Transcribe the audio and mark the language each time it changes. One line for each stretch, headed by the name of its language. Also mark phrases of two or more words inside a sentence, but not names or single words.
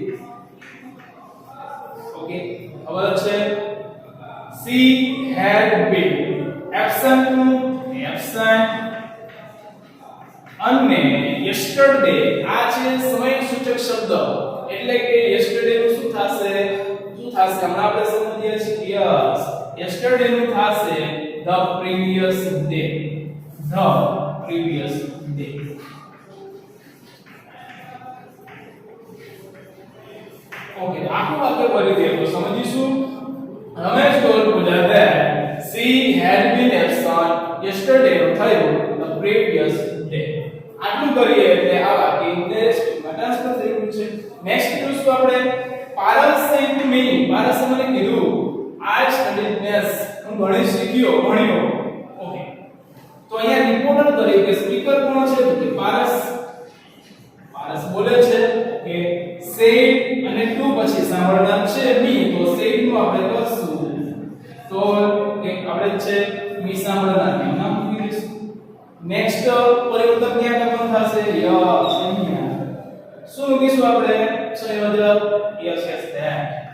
Gujarati: ઓકે હવે છે
English: she had been absent
Gujarati: નું એબ્સન્ટ અને યસ્ટરડે આ છે સમય સૂચક શબ્દ એટલે કે યસ્ટરડે નું શું થશે હમણાં આપણે સમજીએ છીએ
English: yes yesterday
Gujarati: નું થશે
English: the previous day
Gujarati: ઓકે આખું વાક્ય ફરીથી આપણે સમજીશું રમેશ
English: told Pooja that she had been absent yesterday
Gujarati: નું થયું
English: the previous day
Gujarati: આટલું કરીએ એટલે આ વાક્ય
English: English transfer
Gujarati: થઈ ગયું છે નેક્સ્ટ જોઈશું આપણે
English: Paras said to me
Gujarati: પારસે મને કીધું I
English: studied maths
Gujarati: હું ગણિત ભણ્યો ઓકે તો અહીંયા રિપોર્ટર તરીકે સ્પીકર કોણ છે તો કે પારસ બોલે છે કે સેડ અને ટુ પછી સાંભળનાર છે મી તો સેડ નું આપણે કરશું તો કે આપણે છે મી સાંભળનાર નું નામ મૂકી દઈશું નેક્સ્ટ પરિવર્તન ક્યાં કરવાનું થશે યસ અહીંયા શું મૂકીશું આપણે સંયોજક
English: yes that